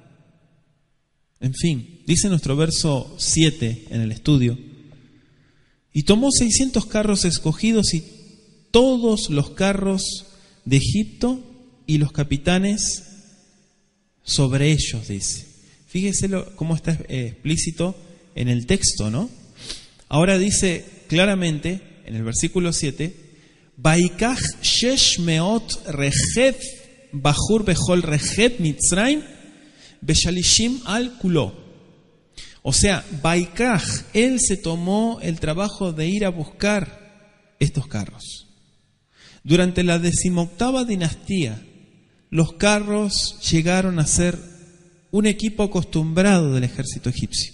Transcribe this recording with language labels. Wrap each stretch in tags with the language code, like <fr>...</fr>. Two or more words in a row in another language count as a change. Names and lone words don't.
<es>En fin, dice nuestro verso 7 en el estudio, y tomó 600 carros escogidos y todos los carros de Egipto y los capitanes sobre ellos, dice. Fíjese cómo está explícito en el texto, ¿no? Ahora dice claramente en el versículo 7,</es> <he>ויקח שש מאות רכב בחור וכל רכב מצרים ושלשים על כלו.</he> <es>O sea, Vaikach, él se tomó el trabajo de ir a buscar estos carros. Durante la 18ª dinastía, los carros llegaron a ser un equipo acostumbrado del ejército egipcio.</es>